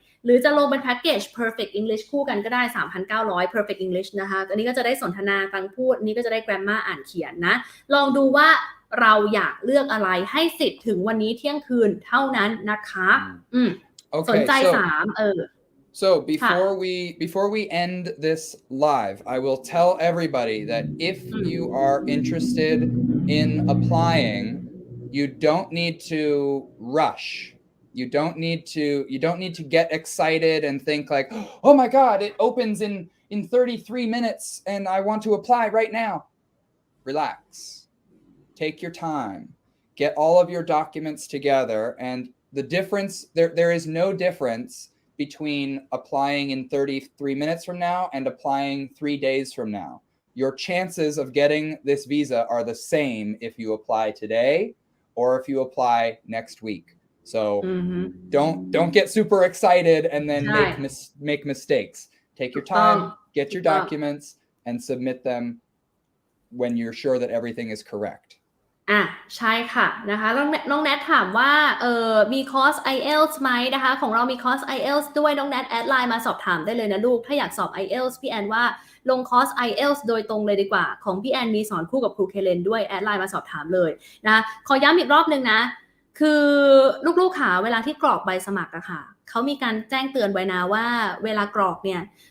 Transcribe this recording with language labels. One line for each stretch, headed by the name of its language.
Thai: หรือจะลงเป็นแพ็กเกจ Perfect English คู่กันก็ได้ 3,900 Perfect English นะคะอันนี้ก็จะได้สนทนาฟังพูดอันนี้ก็จะได้ Grammar อ่านเขียนนะลองดูว่าเราอยากเลือกอะไรให้สิทธิ์ถึงวันนี้เที่ยงคืนเท่านั้นนะคะสนใจ
English: So before we end this live, I will tell everybody that if you are interested in applying, you don't need to rush. You don't need to get excited and think like, "Oh my god, it opens in 33 minutes and I want to apply right now." Relax. Take your time. Get all of your documents together and the difference there is no difference between applying in 33 minutes from now and applying 3 days from now. Your chances of getting this visa are the same if you apply today or if you apply next week. So don't get super excited and then make mistakes. Take your time, get your documents, and submit them when you're sure that everything is correct.
Thai: ใช่ค่ะนะคะน้องแนทถามว่ามีคอร์ส IELTS ไหมนะคะของเรามีคอร์ส IELTS ด้วยน้องแนทแอดไลน์มาสอบถามได้เลยนะลูกถ้าอยากสอบ IELTS พี่แอนว่าลงคอร์ส IELTS โดยตรงเลยดีกว่าของพี่แอนมีสอนคู่กับครูเคเลนด้วยแอดไลน์มาสอบถามเลยนะขอย้ำอีกรอบนึงนะคือลูกๆค่ะเวลาที่กรอกใบสมัครอะค่ะเขามีการแจ้งเตือนไว้นะว่าเวลากรอกเนี่ย